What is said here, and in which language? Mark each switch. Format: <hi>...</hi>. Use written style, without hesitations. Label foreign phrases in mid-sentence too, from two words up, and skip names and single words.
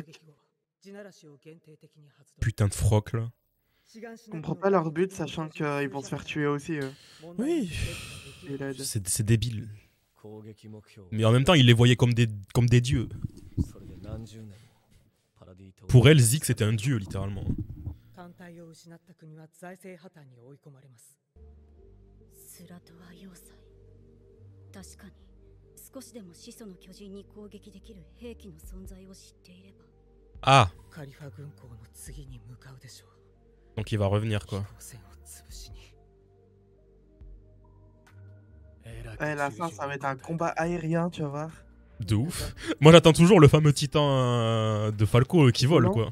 <fr>Putain de froc là. Je comprends pas leur but, sachant qu'ils vont se faire tuer aussi. Oui. C'est débile. Mais en même temps, il les voyait comme des dieux. Pour elle, Zeke c'était un dieu littéralement.</fr> <ja>スラトは要塞。確かに少しでも始祖の巨人に攻撃できる兵器の存在を知っていれば。</ja> <fr>Ah. Donc il va revenir quoi. À la fin, ça va être un combat aérien, tu vas voir. De ouf. Moi j'attends toujours le fameux titan de Falco qui vole quoi.</fr>